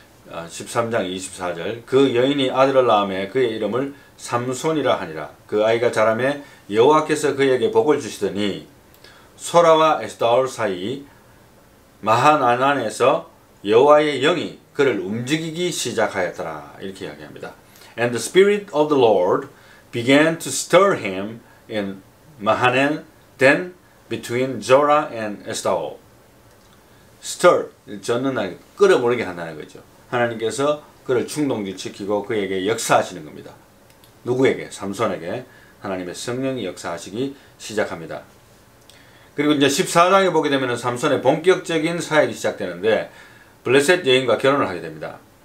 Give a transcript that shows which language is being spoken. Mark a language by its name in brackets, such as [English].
[Korean] 13장 24절, 그 여인이 아들을 낳음에 그의 이름을 삼손이라 하니라. 그 아이가 자라매 여호와께서 그에게 복을 주시더니 소라와 에스다올 사이 마하나난에서 여호와의 영이 그를 움직이기 시작하였더라. 이렇게 이야기합니다. [English] And the spirit of the Lord began to stir him in Mahanan, then between Zorah and Estaol. [Korean] stir, 젓는다는, 끓어오르게 한다는 거죠. 하나님께서 그를 충동시키고 그에게 역사하시는 겁니다. 누구에게? 삼손에게 하나님의 성령이 역사하시기 시작합니다. 그리고 이제 14장에 보게 되면 삼손의 본격적인 사역이 시작되는데, 블레셋 여인과 결혼을 하게 됩니다.